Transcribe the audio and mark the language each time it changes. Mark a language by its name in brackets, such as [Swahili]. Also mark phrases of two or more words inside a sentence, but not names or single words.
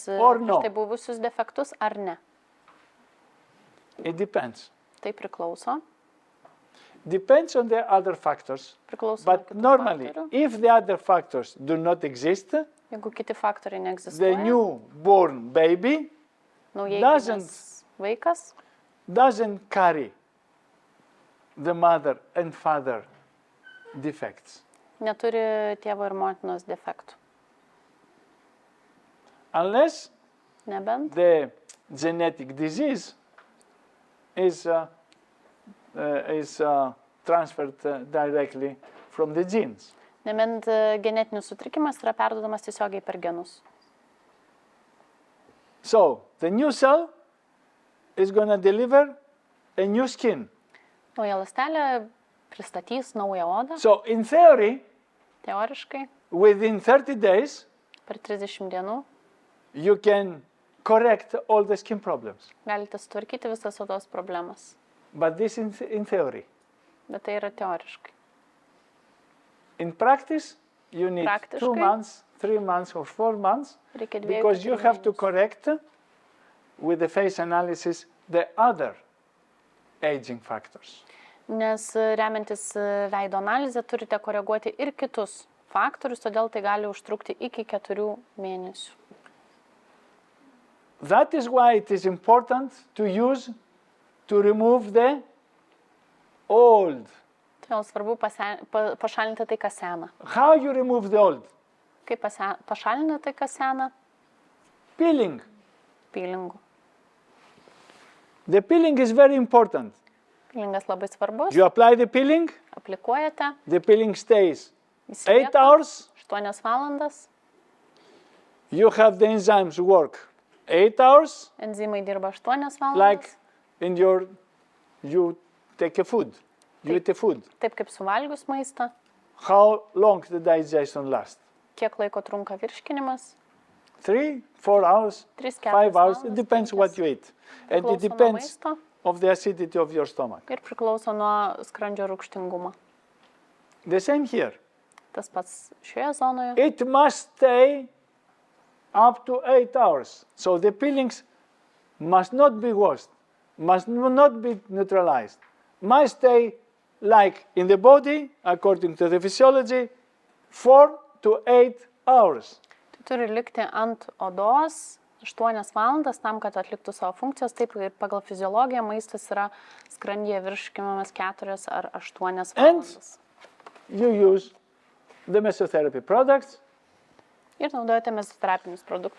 [English] Or no. [Lithuanian] prieš tai buvusius defektus ar ne. [English] It depends. [Lithuanian] Tai priklauso. [English] Depends on the other factors. [Lithuanian] Priklauso nuo [English] But [Lithuanian] kitų [English] normally, [Lithuanian] faktorių. [English] if the other factors do not exist, [Lithuanian] Jeigu kiti faktoriai [English] the [Lithuanian] neegzistuoja, [English] newborn baby [Lithuanian] naujai [English] doesn't- [Lithuanian] gimęs vaikas [English] doesn't carry the mother and father defects. [Lithuanian] neturi tėvo ir motinos defektų. [English] Unless [Lithuanian] Nebent [English] the genetic disease is transferred directly from the genes. [Lithuanian] genetinis sutrikimas yra perduodamas tiesiogiai per genus. [English] So the new cell is going to deliver a new skin. [Lithuanian] Nauja ląstelė pristatys naują odą. [English] So in theory, [Lithuanian] Teoriškai, [English] within 30 days, [Lithuanian] per 30 dienų [English] you can correct all the skin problems. [Lithuanian] galite sutvarkyti visas odos problemas. [English] But this in theory. [Lithuanian] Bet tai yra teoriškai. [English] In practice, you need 2 [Lithuanian] Praktiškai. [English] months, 3 months, or 4 months, [Lithuanian] Reikia 2-3 [English] because you have to [Lithuanian] mėnesių. [English] correct with the face analysis the other aging factors. [Lithuanian] Nes remiantis veido analizę turite koreguoti ir kitus faktorius, todėl tai gali užtrukti iki 4 mėnesių. [English] That is why it is important to remove the old. [Lithuanian] Todėl svarbu pašalinti tai, kas sena. [English] How you remove the old? [Lithuanian] Kaip pašalinti tai, kas sena? [English] Peeling. [Lithuanian] Peelingu. [English] The peeling is very important. [Lithuanian] Peelingas labai svarbus. [English] You apply the peeling, [Lithuanian] Aplikuojate, [English] the peeling stays [Lithuanian] jis 8 lieka [English] hours. [Lithuanian] 8 valandas, [English] You have the enzymes work 8 hours, [Lithuanian] enzimai dirba 8 valandas. [English] like in you take a food, you eat a food. [Lithuanian] Taip kaip suvalgius maistą, [English] How long the digestion lasts? [Lithuanian] kiek laiko trunka virškinimas, [English] 3, 4 hours, 3-4 5 hours, it [Lithuanian] valandas, [English] depends 5. what you eat. And it [Lithuanian] Priklauso nuo [English] depends [Lithuanian] maisto [English] of the acidity of your stomach. [Lithuanian] ir priklauso nuo skrandžio rūgštingumo. [English] The same here. [Lithuanian] Tas pats šioje zonoje. [English] It must stay up to 8 hours. So the peelings must not be washed, must not be neutralized, must stay like in the body, according to the physiology, 4 to 8 hours. [Lithuanian] Tai turi likti ant odos 8 valandas tam, kad atliktų savo funkcijas. Taip ir pagal fiziologiją maistas yra skrandyje virškinamas 4 ar 8 valandas. [English] You use the mesotherapy products. [Lithuanian] Ir naudojate mezoterapinius produktus